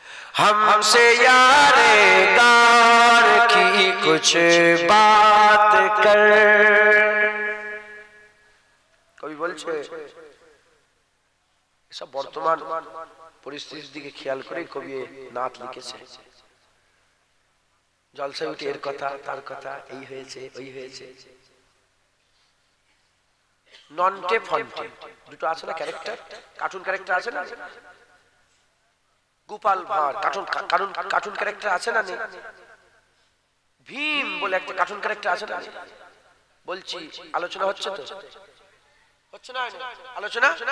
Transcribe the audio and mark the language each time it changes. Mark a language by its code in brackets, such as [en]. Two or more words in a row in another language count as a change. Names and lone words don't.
[ur] ہم سے یارے غار کی کچھ بات کر [bn] কবি বলছে এসব বর্তমান পরিস্থিতির দিকে খেয়াল করে কবি নাত লিখেছে জলসায় উঠে এর কথা তার কথা এই হয়েছে ওই হয়েছে নন্টে ফন্টে দুটো আছে না [en] character cartoon character [bn] আছে না গোপাল ভাঁড় [en] cartoon character [bn] আছে না নেই ভীম বলে একটা [en] cartoon character [bn] আছে না বলছি আলোচনা হচ্ছে তো হচ্ছে না আলোচনা